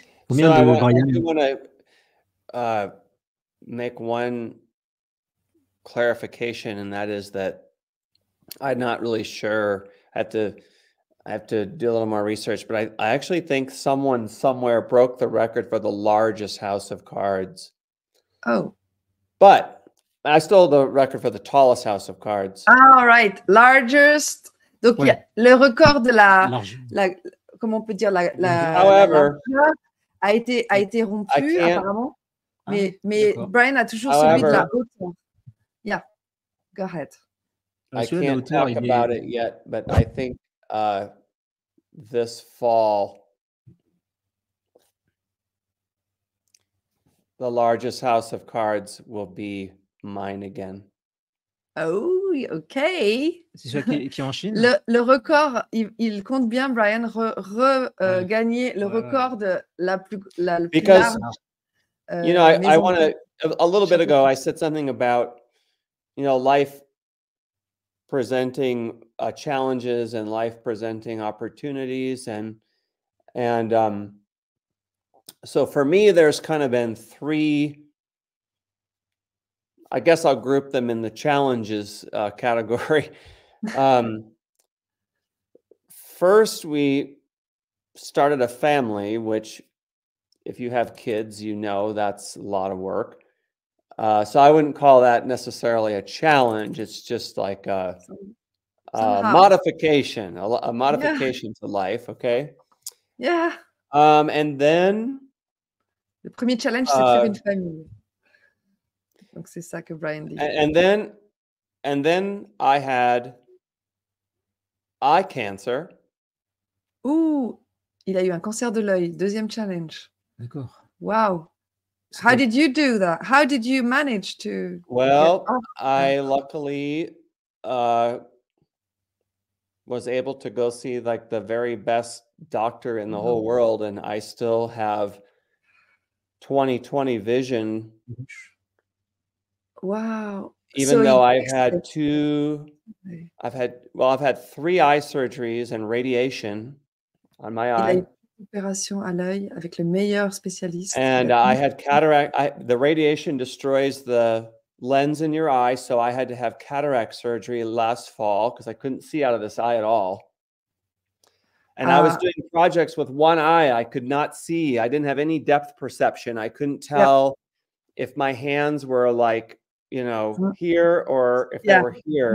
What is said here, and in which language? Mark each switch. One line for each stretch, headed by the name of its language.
English: So I want to make one clarification, and that is that I'm not really sure. I have to do a little more research, but I actually think someone somewhere broke the record for the largest house of cards. Oh. But I stole the record for the tallest house of cards. All right. Largest.
French: Donc, Ouais. le record de la comment on peut dire,
English: However,
French: a été rompu, apparemment. Mais Bryan a toujours celui de la hauteur.
English: Yeah, go ahead. I can't talk about it yet, but I think this fall, the largest house of cards will be mine again. Oh, ok.
French: C'est celui qui est en Chine. Le record, il compte bien, Bryan, gagner le record de la plus large.
English: Because, you know, I want to, a little bit ago, I said something about, you know, life presenting challenges and life presenting opportunities. And so for me, there's kind of been three, I guess I'll group them in the challenges category. First, we started a family, which if you have kids, you know that's a lot of work. So I wouldn't call that necessarily a challenge. It's just like a modification, a modification to life, okay? Yeah. And then...
French: Le premier challenge, c'est faire une famille. Donc c'est ça que Bryan dit.
English: And then I had eye cancer.
French: Ouh, il a eu un cancer de l'œil. Deuxième challenge. D'accord.
English: Wow. How did you do that? How did you manage to? Well, I luckily was able to go see like the very best doctor in the whole world, and I still have 20/20 vision. Wow. Even though I've had three eye surgeries and radiation on my eye.
French: Il a eu une opération à l'œil avec le meilleur spécialiste.
English: And I had cataract. The radiation destroys the lens in your eye, so I had to have cataract surgery last fall because I couldn't see out of this eye at all. And I was doing projects with one eye. I could not see. I didn't have any depth perception. I couldn't tell if my hands were like, you know, here or if they were here.